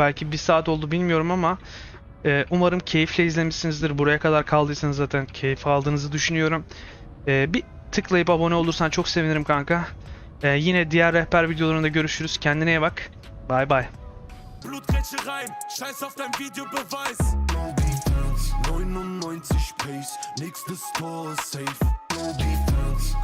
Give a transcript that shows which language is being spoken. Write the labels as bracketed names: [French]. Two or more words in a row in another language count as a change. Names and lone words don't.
[Turkish] Belki 1 saat oldu bilmiyorum ama umarım keyifle izlemişsinizdir. Buraya kadar kaldıysanız zaten keyif aldığınızı düşünüyorum. Bir tıklayıp abone olursan çok sevinirim kanka. Yine diğer rehber videolarında görüşürüz. Kendine iyi bak. Bay bay. [German] Blutgrätschereien, scheiß auf dein Videobeweis. [English] No defense, [German] 99 Pace, nächstes Tor ist safe. [English] No defense.